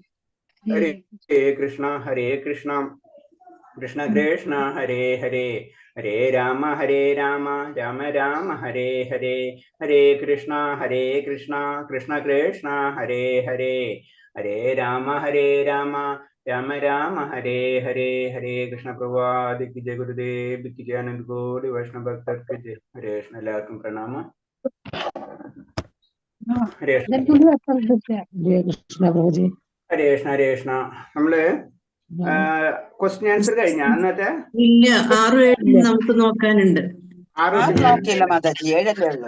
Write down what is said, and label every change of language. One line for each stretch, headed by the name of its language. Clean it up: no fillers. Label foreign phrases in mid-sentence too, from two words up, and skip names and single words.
Hindi: हरे कृष्ण कृष्ण कृष्ण हरे हरे हरे राम राम राम हरे हरे हरे कृष्ण कृष्ण कृष्ण हरे हरे हरे राम राम राम हरे हरे हरे कृष्ण प्रभुपाद की जय गुरुदेव की जय आनंद गौर वैष्णव भक्तर की जय हरे कृष्ण
Malayalam: എല്ലാവർക്കും പ്രണാമം ഹരേ Krishna Prabhuji. ഹരേ കൃഷ്ണ നമ്മള്
English: question answer
Malayalam: കഴിഞ്ഞ അന്നത്തെ ഇല്ല 6 നമുക്ക് നോക്കാനുണ്ട്. 6 നോക്കിയില്ല മാതാജി, 7 ഉള്ളൂ.